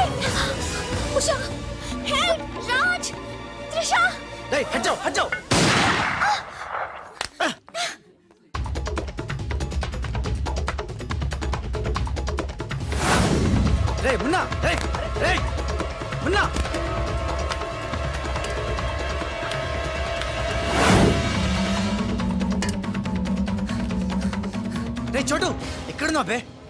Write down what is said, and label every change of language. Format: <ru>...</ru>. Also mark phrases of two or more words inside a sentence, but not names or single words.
<en>Usha! Help! Raj! Trisha!</en> <hi>Hey, hajjao! Hey, Munna! Hey! Munna!</hi> <te>రే చోటు, ఎక్కడున్నావు బే?</te>